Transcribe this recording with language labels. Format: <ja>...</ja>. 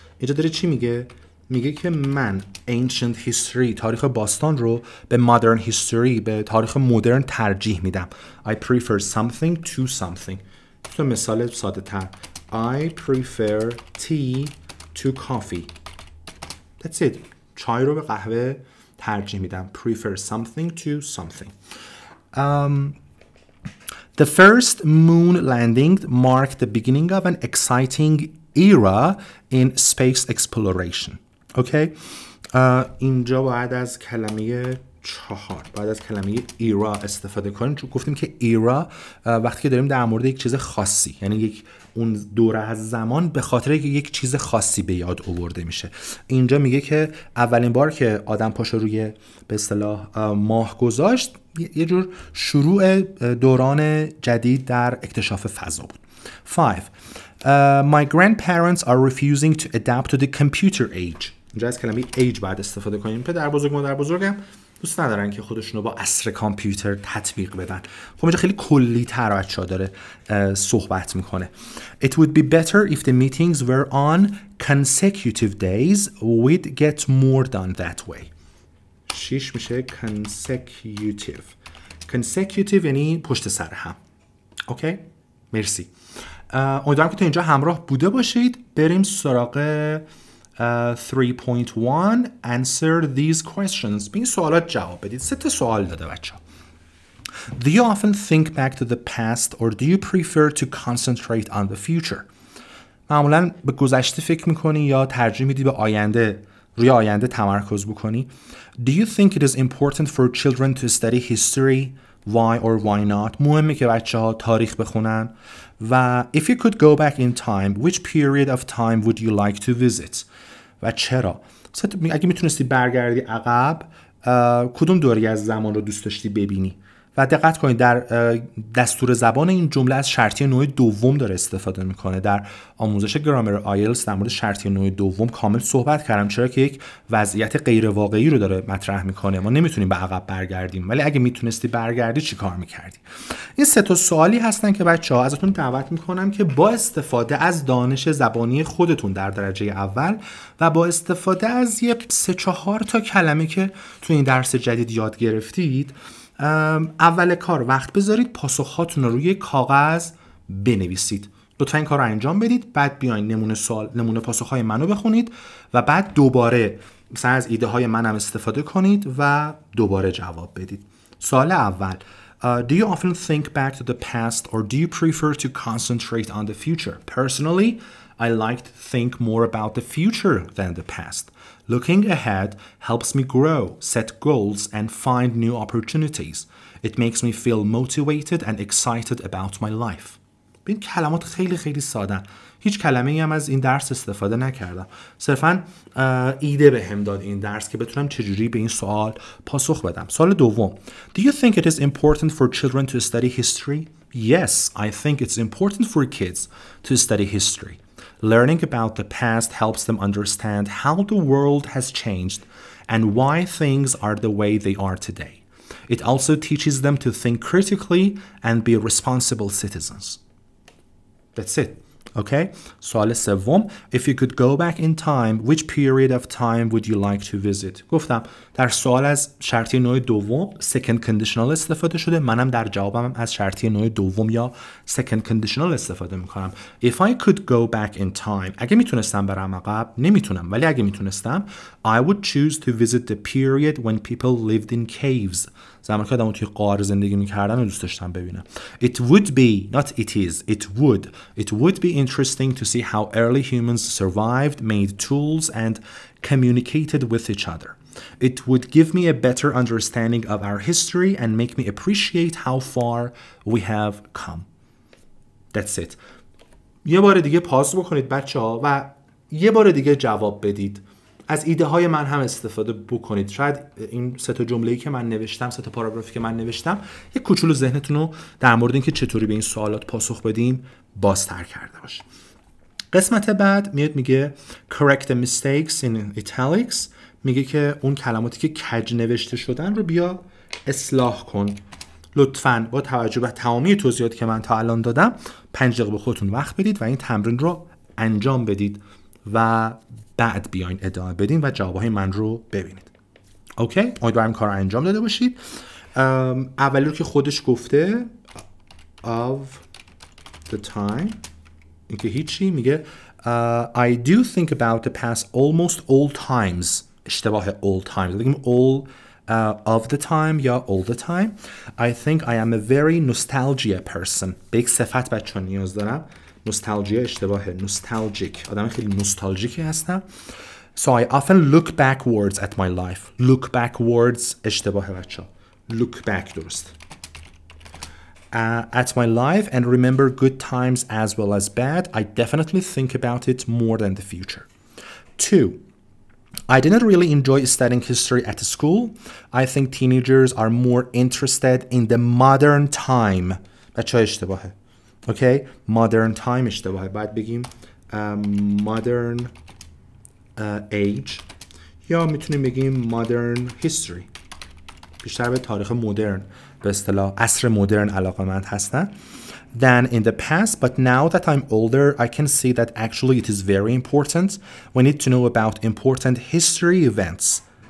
<fa>اینجا داره چی میگه؟ میگه که من</fa> <en>ancient history</en> <fa>تاریخ باستان رو به</fa> <en>modern history</en> <fa>به تاریخ مدرن ترجیح میدم.</fa> <en>I prefer something to something.</en> <fa>تو مثال ساده تر:</fa> <en>I prefer tea to coffee. That's it.</en> <fa>چای رو به قهوه ترجیح میدم.</fa> <en>Prefer something to something. The first moon landing marked the beginning of an exciting era in space exploration.</en> <fa>اوکی. اینجا باید از کلمه 4 بعد از کلمه ایرا استفاده کنیم، چون گفتیم که ایرا وقتی که داریم در مورد یک چیز خاصی، یعنی یک اون دوره از زمان به خاطر یک چیز خاصی به یاد آورده میشه. اینجا میگه که اولین بار که آدم پاشو روی به اصطلاح ماه گذاشت یه جور شروع دوران جدید در اکتشاف فضا بود. 5.</fa> <en>My grandparents are refusing to adapt to the computer age.</en> <fa>اینجا از کلمه age بعد استفاده کنیم. پدر بزرگ مادر بزرگم دوست ندارن که خودشونو با عصر کامپیوتر تطبیق بدن. خب اینجا خیلی کلی تر بچه‌ها داره صحبت میکنه.</fa> <en>It would be better if the meetings were on consecutive days. We'd get more done that way.</en> <fa>6 میشه consecutive. Consecutive یعنی پشت سر هم. اوکی؟ مرسی. امیدوارم که تا اینجا همراه بوده باشید. بریم سراغ 3.1</fa> <en>Answer these questions.</en> <fa>به این سوالات جواب بدید. 3 تا سوال داده بچه‌ها.</fa> <en>Do you often think back to the past or do you prefer to concentrate on the future?</en> <fa>معمولاً به گذشته فکر میکنی یا ترجیح میدی به آینده، روی آینده تمرکز بکنی؟</fa> <en>Do you think it is important for children to study history? Why or why not?</en> <fa>مهمه که بچه‌ها تاریخ بخونن.</fa> <en>و if you could go back in time, which period of time would you like to visit?</en> <fa>و چرا؟ اگه میتونستی برگردی عقب، کدوم دوره از زمان رو دوست داشتی ببینی؟ و دقت کنید در دستور زبان این جمله از شرطی نوع دوم داره استفاده میکنه. در آموزش گرامر آیلتس در مورد شرطی نوع دوم کامل صحبت کردم، چرا که یک وضعیت غیر واقعی رو داره مطرح میکنه. ما نمیتونیم به عقب برگردیم، ولی اگه میتونستی برگردی چی کار میکردی؟ این 3 تا سوالی هستن که بچه‌ها ازتون دعوت میکنم که با استفاده از دانش زبانی خودتون در درجه اول و با استفاده از یه 3-4 تا کلمه که تو این درس جدید یاد گرفتید، اول کار وقت بذارید پاسخهاتون رو روی کاغذ بنویسید. لطفا این کار رو انجام بدید. بعد بیاین نمونه پاسخهای منو بخونید و بعد دوباره مثلا از ایده های منم استفاده کنید و دوباره جواب بدید. سوال اول</fa> <en>Do you often think back to the past or do you prefer to concentrate on the future? Personally, I like to think more about the future than the past. Looking ahead helps me grow, set goals, and find new opportunities. It makes me feel motivated and excited about my life.</en> <fa>این کلمات خیلی خیلی ساده. هیچ کلمه‌ای هم از این درس استفاده نکردم. صرفاً ایده بهم داد این درس که بتونم چجوری به این سوال پاسخ بدم. سوال دوم.</fa> <en>Do you think it is important for children to study history? Yes, I think it's important for kids to study history. Learning about the past helps them understand how the world has changed and why things are the way they are today. It also teaches them to think critically and be responsible citizens. That's it. Okay?</en> <fa>سوال سوم.</fa> <en>If you could go back in time, which period of time would you like to visit?</en> <fa>گفتم در سوال از شرطی نوع دوم second conditional استفاده شده. منم در جوابم از شرطی نوع دوم یا second conditional استفاده میکنم.</fa> <en>If I could go back in time,</en> <fa>اگه میتونستم برم عقب، نمیتونم، ولی اگه میتونستم</fa> <en>I would choose to visit the period when people lived in caves.</en> <fa>زمانی که آدم‌ها توی غار زندگی می‌کردن رو دوست داشتم ببینم.</fa> <en>It would be, not it is, it would be interesting to see how early humans survived, made tools, and communicated with each other. It would give me a better understanding of our history and make me appreciate how far we have come. That's it.</en> <fa>یه بار دیگه پاس بکنید بچه‌ها و یه بار دیگه جواب بدید. از ایده های من هم استفاده بکنید. شاید این 3 تا جمله‌ای که من نوشتم، 3 تا پاراگرافی که من نوشتم، یک کوچولو ذهنتون رو در مورد اینکه چطوری به این سوالات پاسخ بدیم بازتر کرده باشه. قسمت بعد میاد میگه</fa> <en>correct the mistakes in italics.</en> <fa>میگه که اون کلماتی که کج نوشته شدن رو بیا اصلاح کن. لطفاً با توجه به تمامی توضیحاتی که من تا الان دادم 5 دقیقه به خودتون وقت بدید و این تمرین رو انجام بدید و بعد بیاین ادامه بدین و جوابهای من رو ببینید. اوکی؟ امیدوارم کار رو انجام داده باشید. اولی رو که خودش گفته</fa> <en>of the time،</en> <fa>این که هیچی، میگه</fa> <en>I do think about the past almost all times. اشتباه all times، بگیم all of the time یا all the time. I think I am a very nostalgia person.</en> <fa>به یک صفت بچه نیاز دارم. نوستالژیا اشتباهه. نوستالژیک، آدم خیلی نوستالژیکی هستم.</fa> <en>So I often look backwards at my life. Look backwards</en> <fa>اشتباهه بچه ها.</fa> <en>Look back درست. At my life and remember good times as well as bad. I definitely think about it more than the future. 2. I didn't really enjoy studying history at school. I think teenagers are more interested in the modern time.</en> <fa>بچه ها اشتباهه. Okay?</fa> <en>Modern time اشتباهه.</en> <fa>بعد بگیم</fa> <en>modern age</en> <fa>یا میتونیم بگیم</fa> <en>modern history.</en> <fa>بیشتر به تاریخ مدرن به اصطلاح عصر مدرن علاقه‌مند هستن</fa> <en>than in the past, but now that I'm older I can see that actually it is very important. We need to know about important history events.</en>